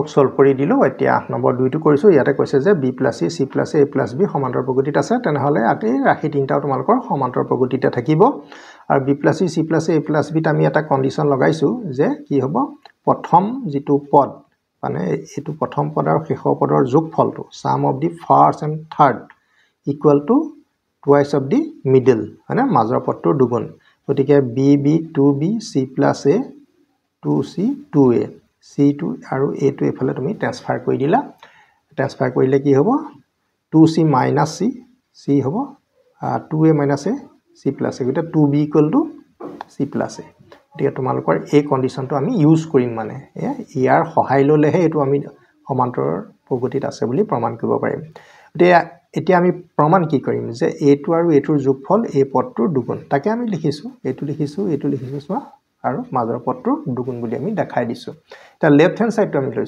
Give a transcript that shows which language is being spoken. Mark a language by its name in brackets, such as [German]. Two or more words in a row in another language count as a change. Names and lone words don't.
[Assamese] সলভ কৰি দিলো এতিয়া 8 নম্বৰ 2টো কৰিছো ইয়াতে কৈছে যে b + c c + a + b সমান্তৰ প্ৰগতিত আছে তেনেহলে আটি ৰাশি তিনটাও তোমালোকৰ সমান্তৰ প্ৰগতিতে থাকিব আৰু b + c c + a + b ত আমি এটা কন্ডিশন লগাইছো যে কি হ'ব প্ৰথম যেটো পদ মানে এটো প্ৰথম পদ আৰু শেষৰ পদৰ যোগফলটো [English] sum of the first and third equal to twice of the middle [Assamese] মানে মাজৰ পদটোৰ দুগুণ গতিকে b 2b c + a 2c 2a c2 আৰু a2 এফালে তুমি ট্ৰান্সফাৰ কৰি দিলা ট্ৰান্সফাৰ কৰিলে কি হ'ব 2c - c c হ'ব 2a - a c + a গটা 2b = c + a এতিয়া তোমালোকৰ এই কন্ডিশনটো আমি ইউজ কৰিম মানে ইয়াৰ সহায় ললেহে এটো আমি সমান্তৰ প্ৰগতিত আছে বুলি প্ৰমাণ কৰিব পাৰিম এতিয়া আমি প্ৰমাণ কি কৰিম যে a2 আৰু a2ৰ যোগফল এই পদটোৰ দুগুণ তাকে আমি লিখিছো এটো লিখিছো চোৱা আৰু মাজৰ পদটোৰ দুগুণ বুলি আমি দেখাই দিছো এটা [English] left hand [Assamese] সাইডটো আমি লৈছো